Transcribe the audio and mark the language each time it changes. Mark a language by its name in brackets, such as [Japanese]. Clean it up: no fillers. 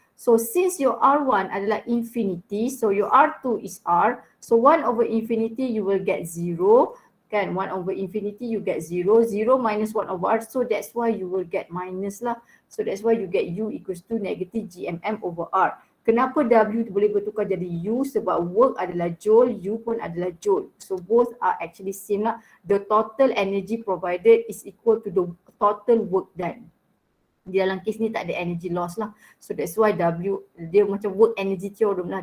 [English] So since your R1 adalah infinity, so your R2 is R. So 1 over infinity you will get 0. Kan, 1 over infinity you get 0. 0 minus 1 over R. So that's why you will get minus lah. So that's why you get U equals to negative GMM over R. [Malay] Kenapa W boleh bertukar jadi U? Sebab work adalah joule, U pun adalah joule. [English] So both are actually same lah. The total energy provided is equal to the total work done. [Malay] Di dalam kes ni tak ada energy loss lah. So that's why W, dia macam work energy theorem lah.